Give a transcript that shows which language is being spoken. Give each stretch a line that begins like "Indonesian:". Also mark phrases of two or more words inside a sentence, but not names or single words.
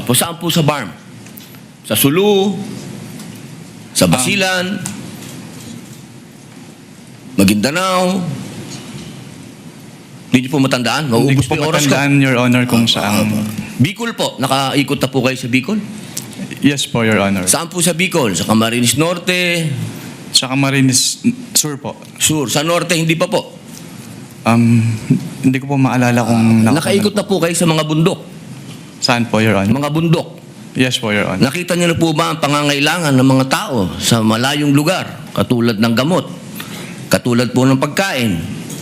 Filipino: Opo. Saan po sa BARM? Sa Sulu? Sa Basilan? Maguindanao? Hindi niyo po matandaan? Hindi Mauubos ko po po yung oras ko. matandaan,
English: Your Honor,
Filipino: kung saan. Bicol po, nakaikot na po kayo sa Bicol? Yes po,
English: Your Honor.
Filipino: Saan po sa Bicol? Sa Camarines Norte? Sa Camarines Sur po. Sur. Sa Norte, hindi pa po? Hindi ko po maalala kung... Nakaikot na po kayo sa mga bundok? Saan po,
English: Your Honor?
Filipino: Mga bundok? Yes po,
English: Your Honor.
Filipino: Nakita niyo na po ba ang pangangailangan ng mga tao sa malayong lugar? Katulad ng gamot? Katulad po ng pagkain?